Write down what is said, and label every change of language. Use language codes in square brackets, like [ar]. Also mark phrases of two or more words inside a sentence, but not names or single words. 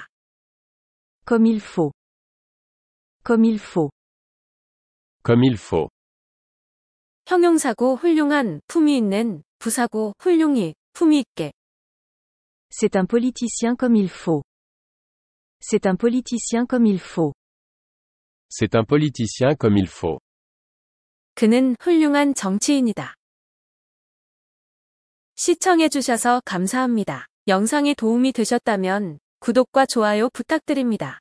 [fr] Comme il faut. Comme il faut. Comme il faut. [ko] 형용사고 훌륭한, 품위 있는, 부사고 훌륭히, 품위 있게. [fr] C'est un politicien comme il faut. C'est un politicien comme il faut. C'est un politicien comme il faut. [ko] 그는 훌륭한 정치인이다. 시청해주셔서 감사합니다. 영상이 도움이 되셨다면 구독과 좋아요 부탁드립니다.